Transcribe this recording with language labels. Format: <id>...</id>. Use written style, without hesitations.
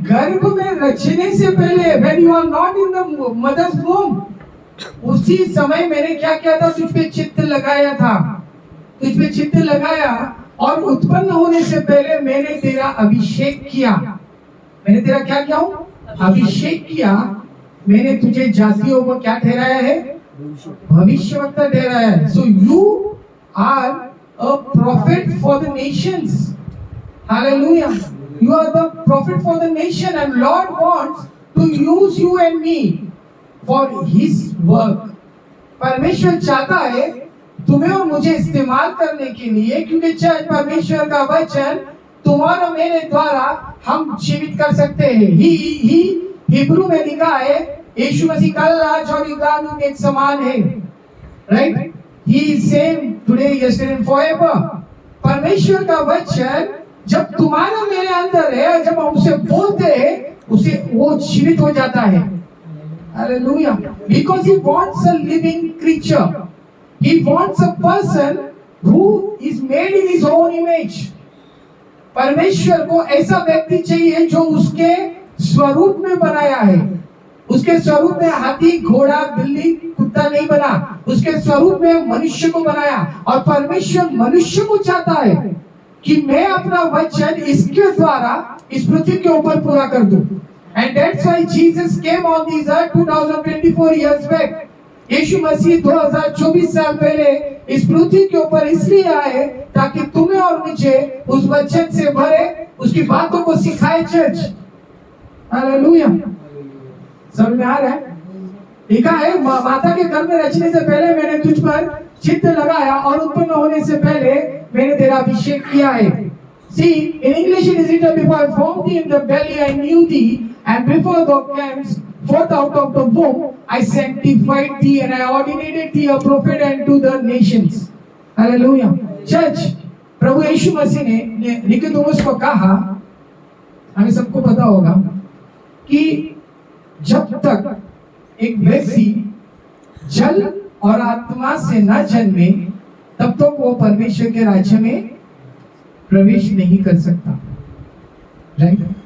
<hi>गर्भ में रचने से पहले,</hi> <en>when you are not in the mother's womb,</en> <hi>उसी समय मैंने क्या किया था? तुझ पे चित्त लगाया था, तुझ पे चित्त लगाया, और उत्पन्न होने से पहले मैंने तेरा अभिषेक किया। मैंने तेरा क्या किया हूँ? अभिषेक किया। मैंने तुझे जातियों को क्या ठहराया है? भविष्यवक्ता ठहराया है।</hi> <en>So you are a prophet for the nations. Hallelujah. You are the prophet for the nation, and Lord wants to use you and me for His work.</en> <hi>परमेश्वर चाहता है तुम्हें और मुझे इस्तेमाल करने के लिए, क्योंकि चर्च परमेश्वर का वचन तुम्हारा मेरे द्वारा हम जीवित कर सकते हैं। ही हिब्रू में लिखा है यीशु मसीह कल आज और युगानुग एक समान है, right?</hi> <en>He is same today yesterday and forever.</en> <hi>परमेश्वर का वचन जब तुम्हारा मेरे अंदर है, जब हम उसे बोलते हैं, उसे वो जीवित हो जाता है। Hallelujah.</hi> <en>Because he wants a living creature. He wants a person who is made in his own image.</en> <hi>परमेश्वर को ऐसा व्यक्ति चाहिए जो उसके स्वरूप में बनाया है। उसके स्वरूप में हाथी, घोड़ा, बिल्ली, कुत्ता नहीं बना, उसके स्वरूप में मनुष्य को बनाया। और परमेश्वर मनुष्य को चाहता है कि मैं अपना वचन इसके द्वारा इस पृथ्वी के ऊपर पूरा कर दूं।</hi> <en>And that's why Jesus came on this earth 2024 years back.</en> <hi>यीशु मसीह 2024 साल पहले इस पृथ्वी के ऊपर इसलिए आए ताकि तुम्हें और मुझे उस वचन से भरे, उसकी बातों को सिखाए। Church, hallelujah. समझ में आ रहा है? लिखा है माता के गर्भ में रचने से पहले मैंने तुझ पर चित्त लगाया, और उत्पन्न होने से पहले मैंने तेरा अभिषेक किया है।</hi> <en>See, in English it is written, before I formed thee in the belly I knew thee, and before thou camest forth out of the womb I sanctified thee, and I ordinated thee a prophet unto the nations. Hallelujah.</en> <hi>Church, प्रभु यीशु मसीह ने Nicodemus को कहा, हमें सबको पता होगा कि जब तक एक व्यक्ति जल और आत्मा से न जन्मे तब तक वो परमेश्वर के राज्य में प्रवेश नहीं कर सकता, राइट?</hi>